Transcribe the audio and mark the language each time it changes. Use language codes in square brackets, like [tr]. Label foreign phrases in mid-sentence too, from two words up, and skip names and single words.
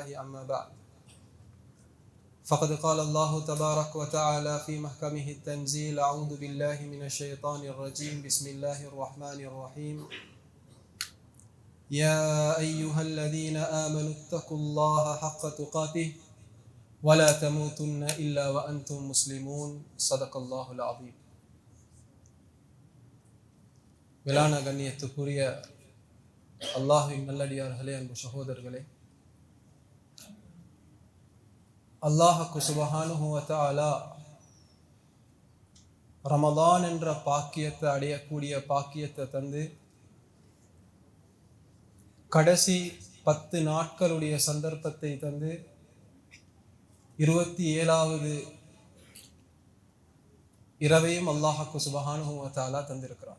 [ar] أما بعد، فقد قال الله تبارك وتعالى في محكمه التنزيل: أعوذ بالله من الشيطان الرجيم. بسم الله الرحمن الرحيم. يا أيها الذين آمنوا اتقوا الله حق تقاته ولا تموتن إلا وأنتم مسلمون. صدق الله العظيم. [ta] மேலான கண்ணியத்துக்குரிய அல்லாஹ்வின் நல்லடியார்களே, அன்பு சகோதரர்களே, அல்லாஹ் [ar] سبحانه وتعالى [ta] ரமலான் என்ற பாக்கியத்தை அடையக்கூடிய பாக்கியத்தை தந்து கடைசி 10 நாட்களுடைய சந்தர்ப்பத்தை தந்து 27வது இரவையும் அல்லாஹ் [ar] سبحانه وتعالى [ta] தந்திருக்கிறார்.